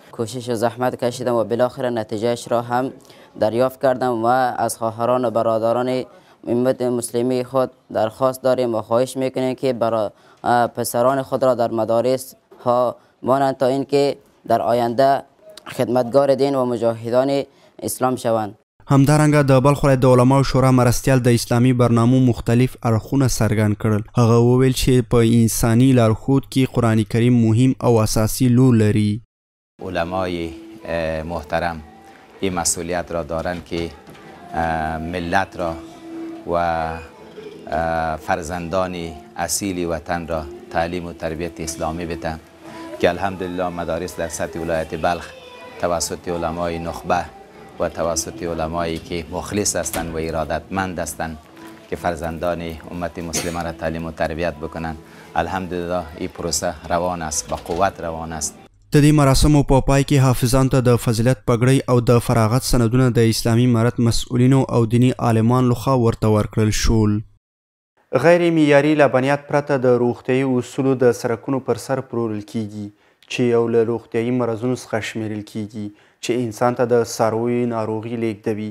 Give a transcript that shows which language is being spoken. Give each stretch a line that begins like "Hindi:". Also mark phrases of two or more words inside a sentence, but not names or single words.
Persian: کوشش و زحمت کشیدم و بالاخره نتیجهش را هم دریافت کردم و از خواهران و برادران امت مسلمی خود درخواست داریم و خواهش میکنیم که برای پسران خود را در مدارس ها مانند تا اینکه در آینده خدمتگار دین و مجاهدان اسلام شوند.
Pashto: همدارنګه د بلخ ولایت د علماو شورا مرستیال د اسلامي برنامو مختلف اړخونه څرګند کړل. هغه وویل چې په انساني لارښود کې قرآن کریم مهم او اساسي رول لري.
Persian: علمای محترم این مسئولیت را دارند که ملت را و فرزندان اصیل وطن را تعلیم و تربیت اسلامی بدن که الحمدلله مدارس در سطح ولایت بلخ توسط علمای نخبه و توسط علمایی که مخلص هستند و ارادتمند هستند که فرزندان امت مسلمه را تعلیم و تربیت بکنند. الحمدلله این پروسه روان است، با قوت روان است.
Pashto: د دې مراسمو په پای کې حافظانو ته د فضیلت پګړۍ او د فراغت سندونه د اسلامي امارت مسؤلینو او دیني عالمانو لخوا ورته ورکړل شول. غیر معیاري لبنیات پرته د روغتیایي اصولو د سړکونو پر سر پلورل کیږي چې یو له روغتیایي مرضونو څخه شمیرل کیږي چې انسان ته د څارویو ناروغي لیږدوي.